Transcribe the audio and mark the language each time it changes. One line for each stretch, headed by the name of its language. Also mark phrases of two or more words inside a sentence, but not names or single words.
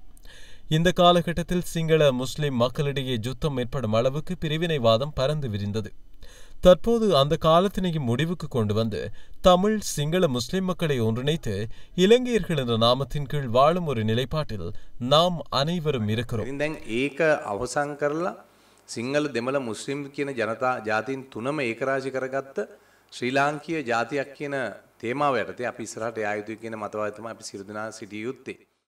Tamil: இந்த காலகட்டத்தில் சிங்கள முஸ்லிம் மக்களிடையே யுத்தம் ஏற்படும் அளவுக்கு பிரிவினைவாதம் பரந்து விரிந்தது. தற்போது அந்த காலத்தினையும் முடிவுக்கு கொண்டு வந்து தமிழ் சிங்கள முஸ்லிம் மக்களை ஒன்றிணைத்து இலங்கையர்கள் என்ற நாமத்தின் கீழ் வாழும் ஒரு நிலைப்பாட்டில் நாம் அனைவரும் இருக்கிறோம்.
Sinhala: සිංහල දෙමළ මුස්ලිම් කියන ජනතා ජාතීන් තුනම ඒකරාශී කරගත්ත ශ්‍රී ලාංකීය ජාතියක් කියන තේමාව යටතේ අපි ඉස්සරහට යා යුතුයි කියන මතවාදය තමයි අපි සියලු දෙනා සිටිය යුත්තේ.